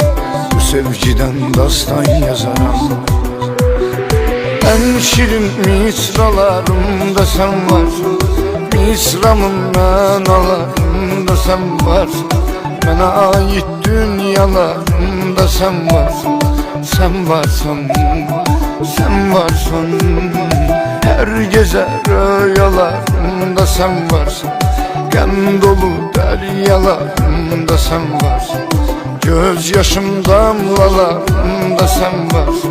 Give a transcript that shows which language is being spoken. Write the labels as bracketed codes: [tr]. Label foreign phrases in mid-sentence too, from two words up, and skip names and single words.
[az] Bu sevgidən dastan yazaram. Ən şirin misralarımda sən varsın. Misramın mənalarımda sən varsın. Mənə ait dünyalarımda sən varsın. [tr] Sen varsın, sen varsın. Her gece rüyalarımda sen varsın. [az] Qəm dolu deryalarımda sen varsın. Göz yaşım damlalarımda sen varsın.